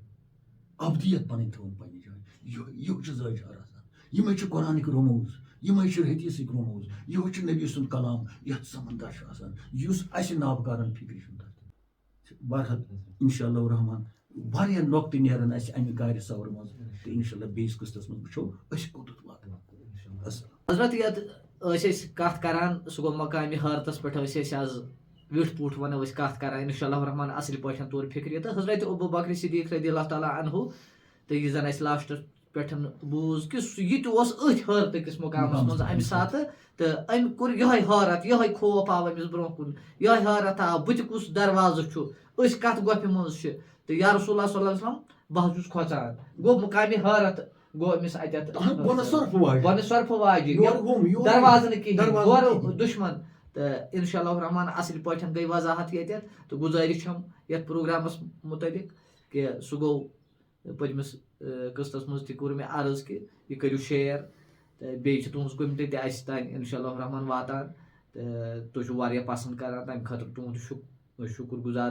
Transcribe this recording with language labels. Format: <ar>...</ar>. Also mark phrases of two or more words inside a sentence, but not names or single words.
<ks>ابدیت پنٕنۍ تھٲوٕن پننہِ جایہِ یِہوے چھُ زٲجار آسان یِمے چھِ قرآنٕکۍ رموٗز یِمے چھِ حدیٖثٕکۍ رموٗز یِہوے چھُ نبی سُنٛد کلام یتھ سمندر چھُ آسان یُس اَسہِ نابکارن فِکرِ چھُنہٕ تتھ بہرحال</ks> <ar>انشاء اللہ الرحمان</ar> <ks>واریاہ نۄقطہٕ نیرن اَسہِ امہِ گارِ سورٕ منٛز تہٕ</ks> <ar>انشاء اللہ</ar> <ks>بیٚیِس قٕسطس منٛز وٕچھو أسۍ کوٚتتھ واتو حضرت یتھ ٲسۍ أسۍ کتھ کران سُہ گوٚو مقامِ حٲرتس پٮ۪ٹھ ٲسۍ أسۍ آز ویٹھ پوٗٹھ ونو أسۍ کتھ کران</ks> <ar>انشاء اللہ الرحمان</ar> <ks>اصل پٲٹھۍ طور فِکرِ تہٕ حضرت ابوبکر صدیق</ks> <ar>رضی اللہ تعالیٰ عنہُ</ar> <ks>تہٕ یہِ زن اَسہِ لاسٹس پٮ۪ٹھ بوٗز کہِ یہِ تہِ اوس أتھۍ حٲرتٕکِس مقامس منٛز امہِ ساتہٕ تہٕ أمۍ کوٚر یِہوے حٲرت یِہوے خوف آو أمِس برونٛہہ کُن یِہوے حٲرت آو بٕتہِ کُس دروازٕ چھُ أسۍ کتھ گۄپھِ منٛز چھِ تہٕ</ks> <ar>یا رسول اللہ صلی اللہ علیہ وسلم</ar> <ks>بہٕ حظ چھُس کھۄژان گوٚو مقامِ حٲرت گوٚو أمِس اَتٮ۪تھ بۄنہٕ سۄرفہٕ واجہِ دروازٕ نہٕ کِہینۍ ہورٕ دُشمن تہٕ</ks> <ar>انشاء اللہ الرحمان</ar> <ks>اصل پٲٹھۍ گٔے وضاحت ییٚتٮ۪تھ تہٕ گُزٲرِش چھم یتھ پروگرامس مُتعلق کہِ سُہ گوٚو پٔتمِس قٕسطس منٛز تہِ کوٚر مےٚ عرض کہِ یہِ کٔرِو شیر تہٕ بیٚیہِ چھِ تُہنٛز کوٚمنٹی تہِ اَسہِ تانۍ</ks> <ar>انشاء اللہ الرحمان</ar> <ks>واتان تہٕ تُہۍ چھِو واریاہ پسنٛد کران تمہِ خٲطرٕ تُہُنٛد شُکر گُزار</ks>